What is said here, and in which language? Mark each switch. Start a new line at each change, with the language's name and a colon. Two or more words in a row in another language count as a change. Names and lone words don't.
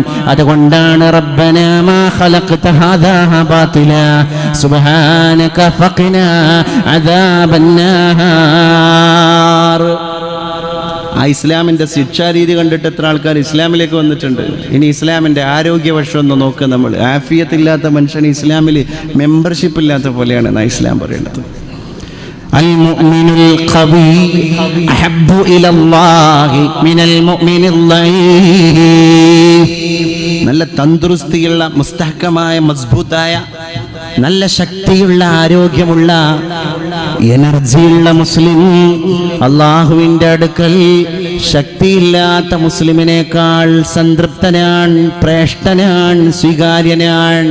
Arabic: അതുകൊണ്ടാണ് ربنا ما خلقت هذا باطلا سبحانك فقنا عذاب النار.
Malayalam: ആ ഇസ്ലാമിൻ്റെ ശിക്ഷാരീതി കണ്ടിട്ട് എത്ര ആൾക്കാർ ഇസ്ലാമിലേക്ക് വന്നിട്ടുണ്ട്. ഇനി ഇസ്ലാമിൻ്റെ ആരോഗ്യവശം ഒന്ന് നോക്കുക. നമ്മൾ ആഫിയത്തില്ലാത്ത മനുഷ്യന് ഇസ്ലാമിൽ മെമ്പർഷിപ്പ് ഇല്ലാത്ത പോലെയാണ് ഇസ്ലാം പറയുന്നത്.
Arabic: المؤمن القوي أحب إلى الله من المؤمن الضعيف.
Malayalam: നല്ല തന്തുറുസ്തിയുള്ള മുസ്തഹക്കമായ മസ്ബൂത്തായ നല്ല ശക്തിയുള്ള ആരോഗ്യമുള്ള എനർജിയുള്ള മുസ്ലിം അള്ളാഹുവിൻ്റെ അടുക്കൽ ശക്തിയില്ലാത്ത മുസ്ലിമിനേക്കാൾ സംതൃപ്തനാണ്, ശ്രേഷ്ഠനാണ്, സ്വീകാര്യനാണ്.